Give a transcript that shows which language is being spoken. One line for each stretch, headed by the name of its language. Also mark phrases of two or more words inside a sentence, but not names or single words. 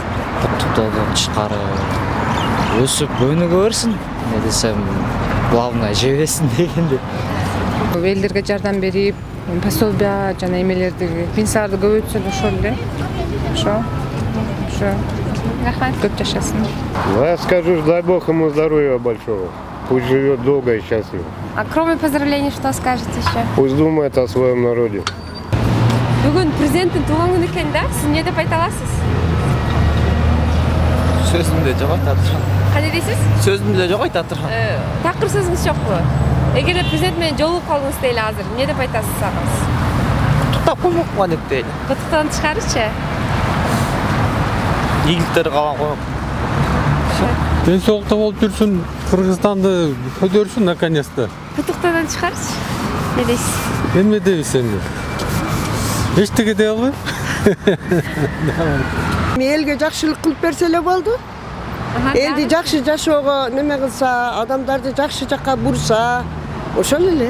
Kyrgyz: Куттуктоодон тышкары өсүп өнүгө берсин, эмне десем, главное жебесин дегендей. Элдерге жардам берип, пособия жана эмелерди, пенсияларды көбөйтсүн, ошол эле. Ошо. Рахмат. Көп жашасын.
Russian: Я скажу, дай Бог ему здоровья большого. Пусть живет долго и счастливо. А кроме поздравлений, что скажете еще? Пусть думает о своем народе.
Kyrgyz: Бүгүн президенттин туулган күнү экен да? Сиз эмне деп айта аласыз? Сөзүмдө жок айтат турам. Кандай дейсиз? Сөзүмдө жок айтат турам. Такыр сөзүңүз жокпу? Эгерде президент менен жолугуп калдыңыз дейли азыр, эмне деп айтасыз агыз? Куттуктап коймокпуңа деп дейли. Куттуктоодон тышкарычы? Ийгиликтер калган коем. Ден соолукта болуп жүрсүн, Кыргызстанды көтөрсүн наконец-то. Куттуктоодон тышкарычы? Эмне дейсиз? Эмне дейбиз эми? Эчтеке дей албайм. Элге жакшылык кылып берсе эле болду. Элди жакшы жашоого неме кылса, адамдарды жакшы жакка бурса, ошол эле.